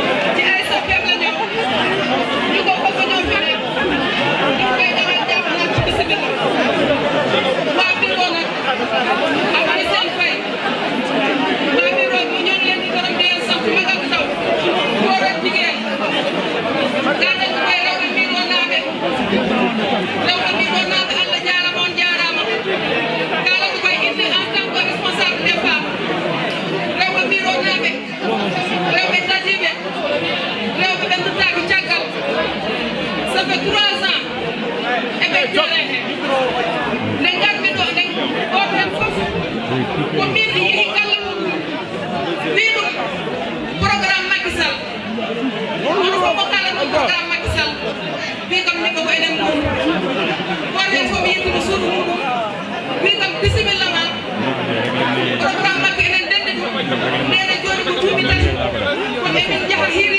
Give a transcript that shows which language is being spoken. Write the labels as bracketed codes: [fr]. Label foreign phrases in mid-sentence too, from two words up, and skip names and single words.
[fr] Si elle s'appelle [wo] la ñëw, ñu ko ko ñëw fene, ñu koy dawal jàppal ci bis bi la. Waa Biro nag, amay seen fay. Waa Biro ñu ñoo leen di gërëm di leen sant mag ak ndaw, góor ak jigéen. [ff] Rewɓe mbiɗonaɓe Allah jarama on jarama kala ko koye inde [fr] en tant que responsable des femmes [ff] rewɓe mbiɗonaɓe rewɓe tadiɓe rewɓe ɓe duttaki caggal [fr] ça fait 3 ans [ff] eɓe jole he nde garmi ɗo nde goto hen foof ko min mi yeehi kala muɗum wi ɗum programme Macky Sall oɗo fof mo kala ɗum programme Macky Sall wi kam ni ko enen ɗum goto fof mi yettude suudu muɗum wi kam bisimilla ma programme makko enen dendi ɗum ndene joni ko duuɓi tati kono emin jaaha hiiri